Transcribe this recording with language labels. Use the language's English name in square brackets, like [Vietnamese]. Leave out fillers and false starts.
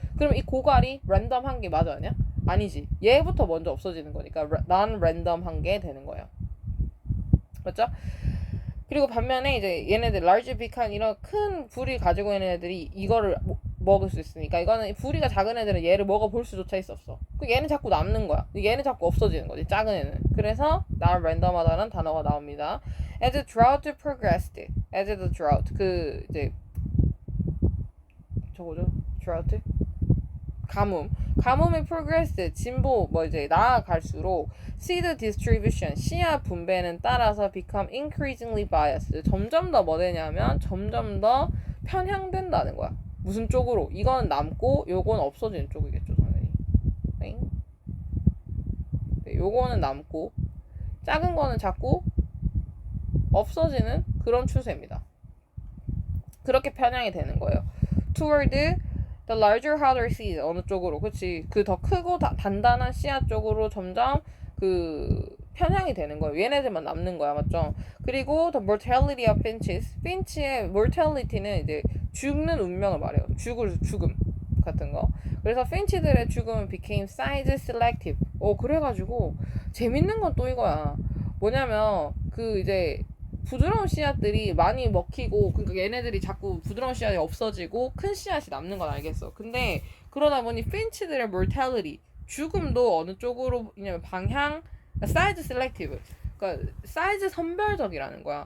[Korean] 그럼 이 고갈이 랜덤한 게 맞아 아니야? 아니지. 얘부터 먼저 없어지는 거니까 non 랜덤한 게 되는 거예요. 맞죠? 그리고 반면에 이제 얘네들 large beak한 이런 큰 부리 가지고 있는 애들이 이거를 먹을 수 있으니까 이거는 부리가 작은 애들은 얘를 먹어볼 수조차 있었어. 그 얘는 자꾸 남는 거야. 얘는 자꾸 없어지는 거지. 작은 애는. 그래서 non random하다는 단어가 나옵니다. [English] As the drought progressed, as the drought [Korean] 그 이제 저거죠? drought 가뭄의 progress 진보 뭐 이제 나아갈수록 [English] seed distribution [Korean] 씨앗 분배는 따라서 [English] become increasingly biased [Korean] 점점 더 뭐 되냐면 점점 더 편향된다는 거야. 무슨 쪽으로? 이건 남고 요건 없어지는 쪽이겠죠 당연히. 네, 요거는 남고 작은 거는 자꾸 없어지는 그런 추세입니다. 그렇게 편향이 되는 거예요. [English] toward The larger, harder seed [Korean] 어느 쪽으로, 그치? 그 더 크고 단단한 씨앗 쪽으로 점점 그 편향이 되는 거예요. 얘네들만 남는 거야, 맞죠? 그리고 [English] the mortality of finches, [Korean] finch의 mortality는 이제 죽는 운명을 말해요. 죽음 같은 거. 그래서 finch들의 죽음은 [English] became size selective. [Korean] 그래가지고 재밌는 건 또 이거야. 뭐냐면 그 이제 부드러운 씨앗들이 많이 먹히고, 그러니까 얘네들이 자꾸 부드러운 씨앗이 없어지고 큰 씨앗이 남는 건 알겠어. 근데 그러다 보니 핀치들의 mortality, 죽음도 어느 쪽으로 있냐면 방향, 사이즈 셀렉티브, 그러니까 사이즈 선별적이라는 거야.